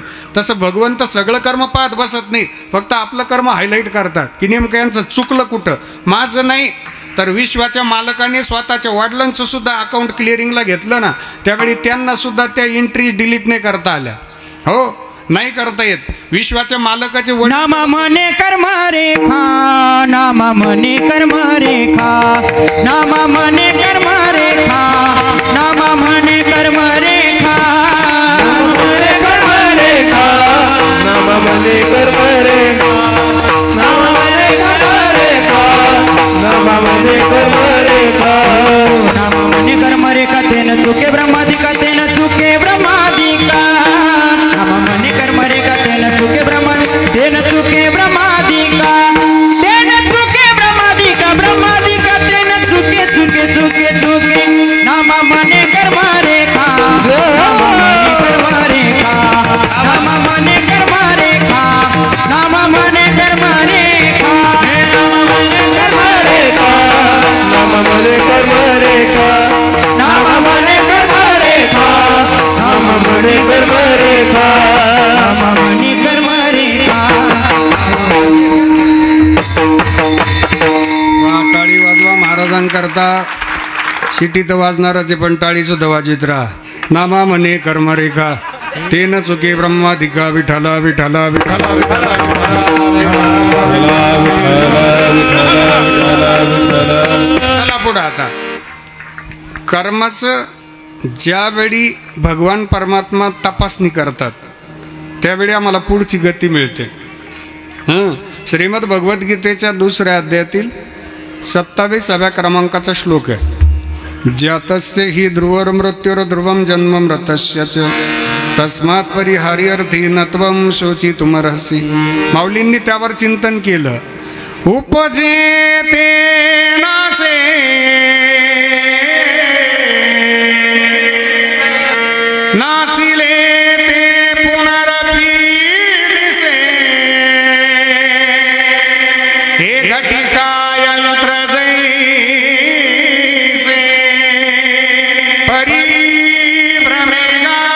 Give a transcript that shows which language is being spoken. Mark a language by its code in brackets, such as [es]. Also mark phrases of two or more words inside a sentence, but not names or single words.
[mr] तसं भगवंत सगळं कर्म पाहत बसत नाही, फक्त आपलं कर्म हायलाईट करतात की नेमकं यांचं चुकलं कुठं. माझं नाही तर विश्वाच्या मालकाने स्वतःच्या वडिलांचं सुद्धा [en] account clearing [mr] घेतलं ना, त्यावेळी त्यांना सुद्धा त्या [en] entry delete [mr] नाही करता आल्या. हो, नाही करता येत. विश्वाच्या मालकाचे नामा मने कर्म रेखा, नामा मने कर्म रेखा, नामा मने कर्म रेखा, नामा मने कर्म रेखा, कर्म रेखा, नामा मने कर्म रेखा, नामा मने कर्म रेखा, नामा मने कर्म रेखा, नामा मने कर्म रेखा, तेन चुके ब्रह्मादिका, तेन चुके ब्रह्मादिका, नामा मने कर्म रेखा, तेन चुके ब्रह्मादिका, तेन चुके ब्रह्मादिका, तेन चुके ब्रह्मादिका, ब्रह्मादिका, तेन चुके चुके चुके चुके, नामा मने कर्म रेखा, नामा मने कर्म रेखा, नामा मने कर्म रेखा, नामा मने कर्म रेखा, नामा मने कर्म रेखा, नामा मने कर्म रेखा, नामा मने कर्म रेखा, नामा मने कर्म रेखा. टाळी वाजवा महाराजांकरता. शिटी तर वाजणारच आहे, पण टाळी सुद्धा वाजवित राहा. नामा मने कर्म रेखा, तेन चुके ब्रह्मादिका, विठला विठला विठला विठला चला पुढं. आता कर्माचं ज्यावेळी भगवान परमात्मा तपासणी करतात त्यावेळी आम्हाला पुढची गती मिळते. श्रीमद भगवद्गीतेच्या 2ऱ्या अध्यायातील 27व्या क्रमांकाचा श्लोक आहे. [sa] ज्यातस्य हि ध्रुवर मृत्युर ध्रुवम जन्म मृतस्य च तस्मात् परिहार्यर्थी नत्वं शोचितुमर्हसि. [mr] माऊलींनी त्यावर चिंतन केलं. उपजेते नासे नासिले ते पुनरपि दिसे, हे घटिका यंत्र जैसे परिभ्रमेगा.